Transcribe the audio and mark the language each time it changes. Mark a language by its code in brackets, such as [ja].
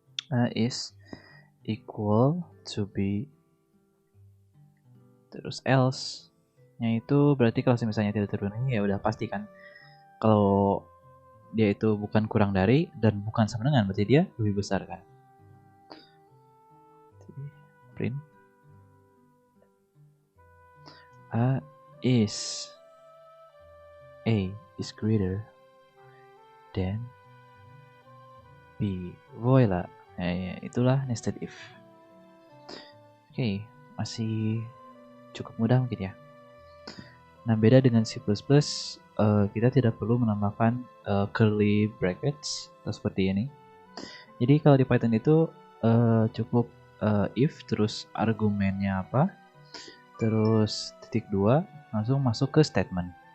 [id] A is equal to B, terus else nya itu berarti kalau misalnya tidak terpenuhi, ya udah pasti kan kalau dia itu bukan kurang dari dan bukan sama dengan, berarti dia lebih besar kan. [en] Print A is greater than B. [id] Voila. Ya, itulah nested if. Oke, masih cukup mudah mungkin ya. Nah, beda dengan C++, kita tidak perlu menambahkan curly brackets atau seperti ini. Jadi kalau di Python itu cukup if, terus argumennya apa, terus titik 2, langsung masuk ke statement.